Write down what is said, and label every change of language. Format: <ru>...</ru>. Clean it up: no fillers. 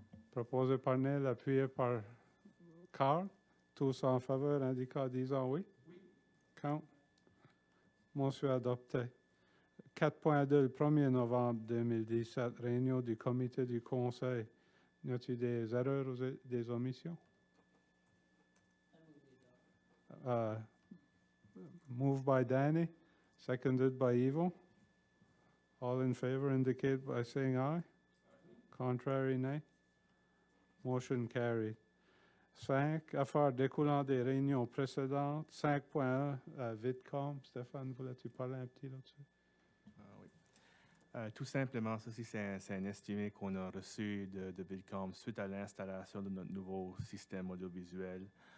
<fr>Proposée par Neil, appuyée par Carl. Tous en faveur, indiquant en disant oui. Oui. Count. Motion adoptée. 4.2, le 1er novembre 2017, réunion du comité du Conseil Y a-t-il des erreurs ou des omissions?</fr> <en>Moved by Danny, seconded by Ivo. All in favor indicate by saying aye. Contrary, nay. Motion carried. 5.</en> <fr>Affaires découlant des réunions précédentes. 5.1, Vidcom. Stéphane, voulais-tu parler un petit là-dessus? Oui. Tout simplement, ceci, c'est un estimé qu'on a reçu de Vidcom suite à l'installation de notre nouveau système audiovisuel.</fr>